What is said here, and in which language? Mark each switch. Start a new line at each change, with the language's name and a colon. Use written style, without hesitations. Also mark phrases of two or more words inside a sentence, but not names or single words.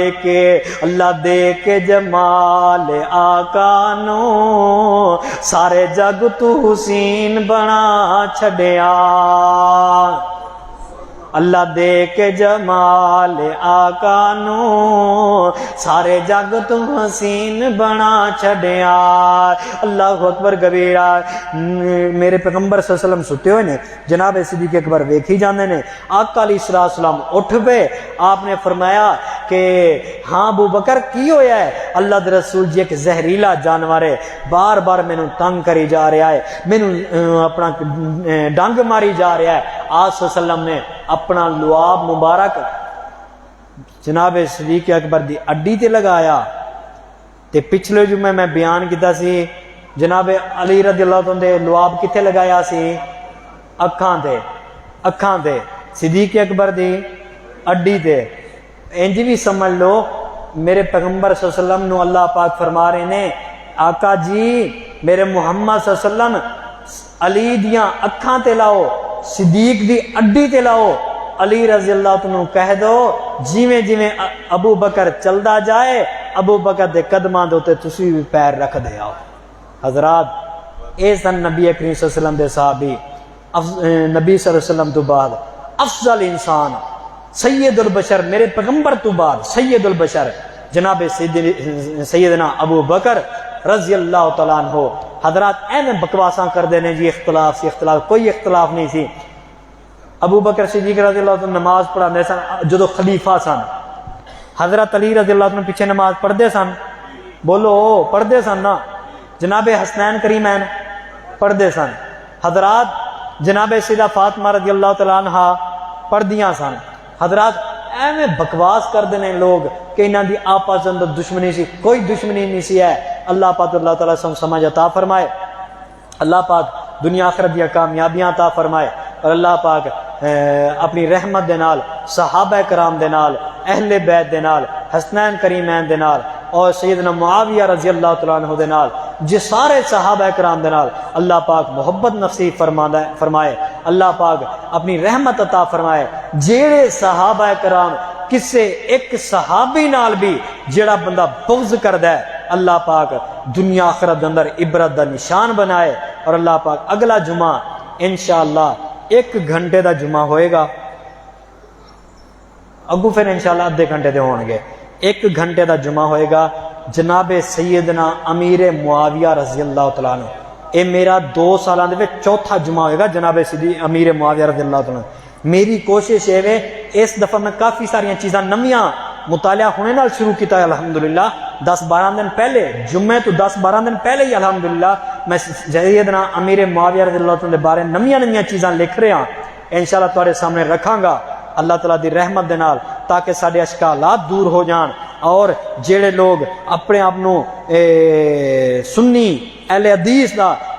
Punjabi: دے کے جمال آقا نو سارے جگ تو حسین بنا چھڑیا، اللہ دے کے جمال آقا نو سارے جگ تو حسین بنا چھڑیا۔
Arabic: اللہ اکبر کبیرہ۔
Punjabi: میرے پیغمبر
Arabic: صلی اللہ علیہ وسلم
Punjabi: ستے ہوئے نے، جناب صدیق اکبر ویکھی جاندے نے، آقا
Arabic: علیہ السلام
Punjabi: اٹھ پے، آپ نے فرمایا کہ ہاں ابو بکر کی ہویا ہے؟ اللہ دے رسول جی ایک زہریلا جانور ہے، بار بار مینوں تنگ کری جا رہا ہے، مینوں اپنا ڈنگ ماری جا رہا ہے۔ آپ
Arabic: صلی اللہ علیہ وسلم
Punjabi: نے اپنا لعاب مبارک جناب صدیق اکبر دی اڈی تے لگایا، تے پچھلے جمعے میں بیان کیتا سی جناب علی
Arabic: رضی اللہ عنہ
Punjabi: دے لعاب کتے لگایا سی؟ اکھاں تے۔ اکھاں تے، صدیق اکبر دی اڈی تے۔ انج بھی سمجھ لو میرے پیغمبر
Arabic: صلی اللہ علیہ وسلم
Punjabi: نو اللہ پاک فرما رہے نے آقا جی میرے محمد
Arabic: صلی اللہ علیہ وسلم
Punjabi: علی دیاں اکھاں تے لاؤ، صدیق دی اڈی تے لاؤ، علی
Arabic: رضی اللہ عنہ
Punjabi: کہہ دو جیویں جیویں ابو بکر چلدا جائے ابو بکر دے قدماں دے اوتے تسی بھی پیر رکھ دے آؤ۔ حضرات اے سن نبی کریم
Arabic: صلی اللہ علیہ وسلم
Punjabi: دے صحابی، نبی
Arabic: صلی اللہ علیہ وسلم
Punjabi: تو بعد افضل انسان سید البشر میرے پیغمبر تو بعد سید البشر جناب سیدنا ابو بکر
Arabic: رضی اللہ تعالیٰ عنہ۔
Punjabi: حضرات ایویں بکواساں کر دینے جی اختلاف سی اختلاف، کوئی اختلاف نہیں سی۔ ابو بکر صدیق
Arabic: رضی اللہ عنہ
Punjabi: نماز پڑھاندے سن جدو خلیفہ سن، حضرت علی
Arabic: رضی اللہ عنہ
Punjabi: پیچھے نماز پڑھدے سن، بولو پڑھدے سن نا، جناب حسنین کریمین پڑھدے سن، حضرات جناب سیدہ فاطمہ
Arabic: رضی اللہ تعالیٰ عنہ
Punjabi: پڑھدیاں سن۔ حضرات ایویں بکواس کر دینے لوگ کہ انہاں دی آپس اندر دشمنی سی، کوئی دشمنی نہیں سی ہے۔ اللہ پاک اللہ تعالیٰ سمجھ عطا فرمائے، اللہ پاک دنیا آخرت دیا کامیابیاں عطا فرمائے، اور اللہ پاک اپنی رحمت دے نال صحابہ کرام دے نال اہل بیت دے نال حسنین کریمین دے نال اور سیدنا معاویہ
Arabic: رضی اللہ تعالیٰ عنہ
Punjabi: دے نال جی سارے صحابہ کرام دے نال اللہ پاک محبت نصیب فرمائے، اللہ پاک اپنی رحمت عطا فرمائے۔ جیڑے صحابہ کرام کسے ایک صحابی نال بھی جیڑا بندہ بغض کردا ہے اللہ پاک دنیا آخرت اندر عبرت دا نشان بنائے۔ اور اللہ پاک اگلا جمعہ انشاءاللہ 1 گھنٹے دا جمعہ ہوئے گا، اگو پھر انشاءاللہ آدھے گھنٹے دے ہون گے، 1 گھنٹے دا جمعہ ہوئے گا جناب سیدنا امیر معاویہ
Arabic: رضی اللہ تعالیٰ عنہ۔
Punjabi: اے میرا 2 سالاں دے وچ چوتھا جمعہ ہوئے گا جناب امیر معاویہ
Arabic: رضی اللہ تعالیٰ عنہ۔
Punjabi: میری کوشش ہے اس دفعہ میں کافی ساری چیزاں نمیاں مطالعہ ہونے نال شروع کیتا ہے الحمدللہ، 10-12 دن پہلے جمعے تو 10-12 دن پہلے ہی الحمدللہ میں سیدنا امیر معاویہ
Arabic: رضی اللہ عنہ
Punjabi: دے بارے نمیاں چیزاں لکھ رہا ہاں، انشاءاللہ تمہارے سامنے رکھاں گا اللہ تعالیٰ دی رحمت دے نال، تاکہ سارے اشکالات دور ہو جان، اور جیڑے لوگ اپنے آپ نو سنی اہل حدیث دا